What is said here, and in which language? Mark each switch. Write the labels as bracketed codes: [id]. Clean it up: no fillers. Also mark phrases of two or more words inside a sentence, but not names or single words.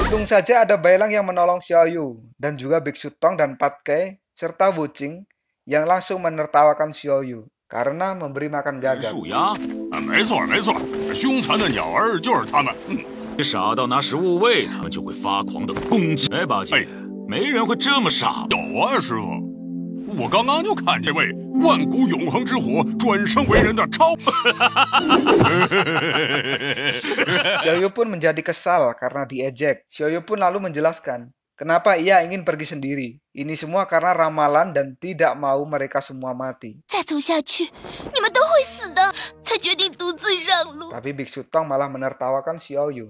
[id] saja ada Bailang yang menolong Xiaoyu, dan juga Biksu Tong dan Patke, serta Wuqing yang langsung menertawakan Xiaoyu karena memberi makan gagak. [zh] 树鸭，没错没错，凶残的鸟儿就是他们。傻到拿食物喂它们就会发狂的攻击。哎，八戒，没人会这么傻吧？有啊，师傅，我刚刚就看这位万古永恒之火转生为人的超。 [id] Xiaoyu pun menjadi kesal karena diejek. Xiaoyu pun lalu menjelaskan kenapa ia ingin pergi sendiri. Ini semua karena ramalan dan tidak mau mereka semua mati. Tapi Biksu Tong malah menertawakan Xiaoyu.